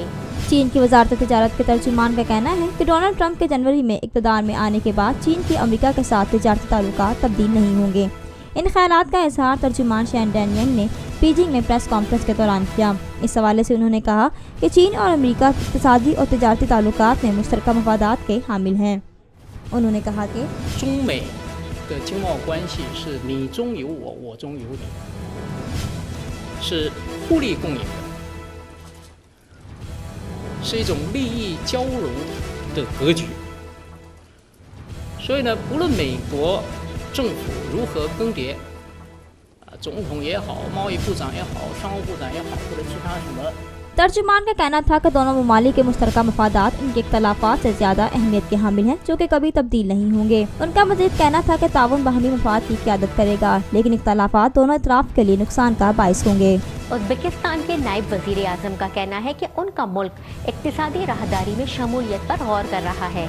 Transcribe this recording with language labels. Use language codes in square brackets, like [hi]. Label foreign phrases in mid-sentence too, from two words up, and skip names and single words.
[ur] چین کی وزارت تجارت کے ترجمان کا کہنا ہے کہ ڈونلڈ ٹرمپ کے جنوری میں اقتدار میں آنے کے بعد چین کے امریکہ کے ساتھ تجارتی تعلقات تبدیل نہیں ہوں گے. ان خیالات کا اظہار ترجمان شین ڈینیئل نے بیجنگ میں [en] press conference [ur] کے دوران کیا. اس حوالے سے انہوں نے کہا کہ چین اور امریکہ اقتصادی اور تجارتی تعلقات میں مشترکہ مفادات کے حامل ہیں. انہوں نے کہا کہ [zh] 中美的经贸关系是你中有我，我中有你，是互利共赢的，是一种利益交融的格局。所以呢，不论美国政府如何更迭，总统也好，贸易部长也好，商务部长也好，或者其他什么。 [ur] ترجمان کا کہنا تھا کہ دونوں ممالک کے مشترکہ مفادات ان کے اختلافات سے زیادہ اہمیت کے حامل ہیں، جو کہ کبھی تبدیل نہیں ہوں گے. ان کا مزید کہنا تھا کہ تعاون باہمی مفاد کی قیادت کرے گا، لیکن اختلافات دونوں اطراف کے لیے نقصان کا باعث ہوں گے. ازبکستان کے نائب وزیر اعظم کا کہنا ہے کہ ان کا ملک اقتصادی راہداری میں شمولیت پر غور کر رہا ہے.